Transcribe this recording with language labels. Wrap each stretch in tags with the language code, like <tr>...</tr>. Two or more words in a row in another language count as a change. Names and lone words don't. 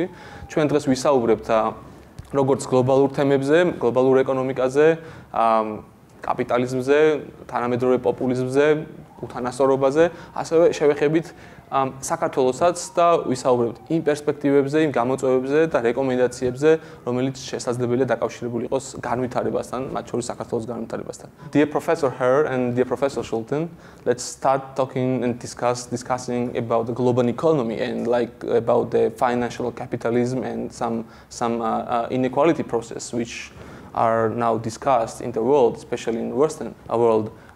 <ka>ჩვენ დღეს ვისაუბრებთ როგორც გლობალურ თემებზე, გლობალურ ეკონომიკაზე, კაპიტალიზმზე, თანამედროვე პოპულიზმზე, უთანასწორობაზე, ასევე შევეხებით საქართველოსაც და ვისაუბრებთ იმ პერსპექტივებზე, იმ გამოწვევებზე და რეკომენდაციებზე, რომელიც შესაძლებელია დაკავშირებული იყოს განვითარებასთან, მათ შორის საქართველოს განვითარებასთან.</ka> <en>Dear Professor Herr and dear Professor Shultens, let's start talking and discussing about the global economy and about the financial capitalism and some inequality process which are now discussed in the world, especially in the Western world.</en>